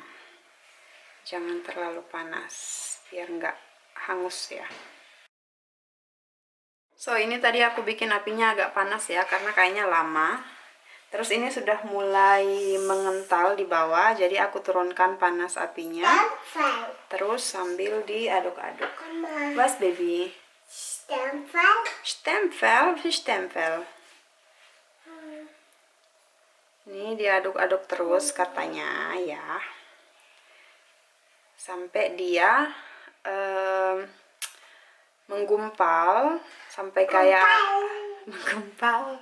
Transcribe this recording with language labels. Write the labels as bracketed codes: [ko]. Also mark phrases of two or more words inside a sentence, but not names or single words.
[id] Jangan terlalu panas, biar nggak hangus ya. So, ini tadi aku bikin apinya agak panas ya, karena kayaknya lama. Terus ini sudah mulai mengental di bawah, jadi aku turunkan panas apinya. Terus sambil diaduk-aduk. Was baby? Stempel? Stempel? Stempel. Ini diaduk-aduk terus katanya ya. Sampai dia menggumpal, sampai kayak menggumpal.